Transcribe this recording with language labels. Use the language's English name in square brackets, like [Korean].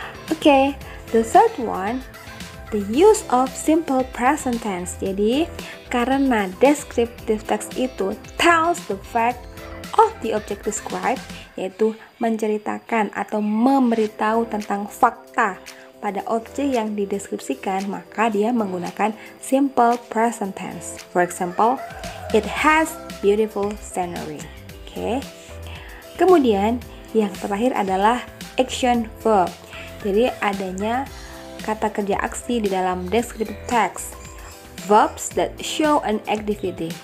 [English] Okay, the third one, the use of simple present tense. [Indonesian] Jadi, karena descriptive text itu [English] tells the fact of the object described, [Indonesian] yaitu menceritakan atau memberitahu tentang fakta pada objek yang dideskripsikan, maka dia menggunakan simple present tense. [English] For example, it has beautiful scenery. Okay. [Indonesian] Kemudian yang terakhir adalah action verb. Jadi adanya kata kerja aksi di dalam descriptive text. [English] Verbs that show an activity.